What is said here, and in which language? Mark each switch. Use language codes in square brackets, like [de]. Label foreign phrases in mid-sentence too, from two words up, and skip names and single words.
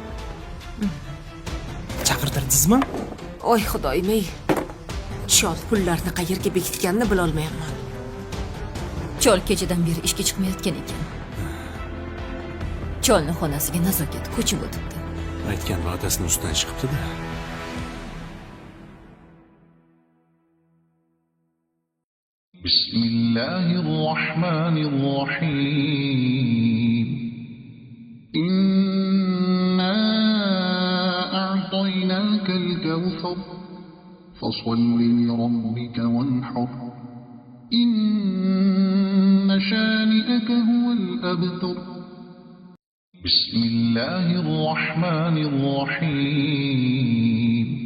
[uz] Chaqirtirdingizmi? Oy xudoyim-ey. Chol pullarni qayerga bekitganini bila olmayapman. Chol kechadan beri ishga chiqmayotgan ekan. Cholni xonasiga nazokat ko'chib o'tibdi. Aytgan va'dasini ustidan chiqibdi-da. [ar] بسم الله الرحمن الرحيم إنا أعطيناك الكوثر فصل لربك وانحر إن شانئك هو الأبتر بسم الله الرحمن الرحيم